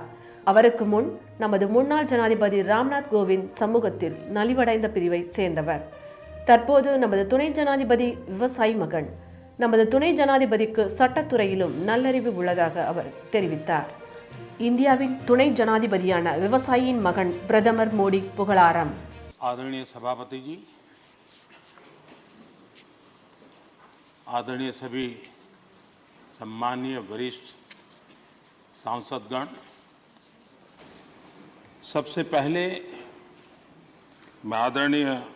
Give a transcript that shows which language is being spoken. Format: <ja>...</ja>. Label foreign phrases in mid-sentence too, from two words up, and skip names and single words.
<ta>அவருக்கு முன் நமது முன்னாள் ஜனாதிபதி ராம்நாத் கோவிந்த் சமூகத்தில் நலிவடைந்த பிரிவை சேர்ந்தவர். தற்போது நமது துணை ஜனாதிபதி விவசாயி மகன். நமது துணை ஜனாதிபதிக்கு சட்டத்துறையிலும் நல்லறிவு உள்ளதாக அவர் தெரிவித்தார். இந்தியாவின் துணை ஜனாதிபதியான விவசாயியின் மகன் பிரதமர் மோடி புகழாரம்.</ta> <hi>आदरणीय सभापति जी, आदरणीय सभी सम्मानीय वरिष्ठ सांसदगण, सबसे पहले मैं आदरणीय</hi>